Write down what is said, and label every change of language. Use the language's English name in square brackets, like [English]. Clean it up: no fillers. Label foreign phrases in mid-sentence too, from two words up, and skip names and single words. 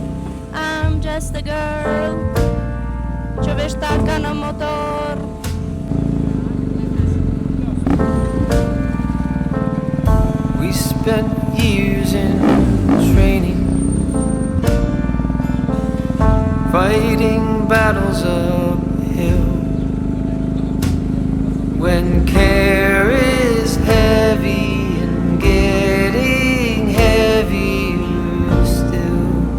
[English] I'm just a girl [Albanian] që vesh taka në motor. [English] We spent years in training, fighting battles uphill. When care is heavy and getting heavier still.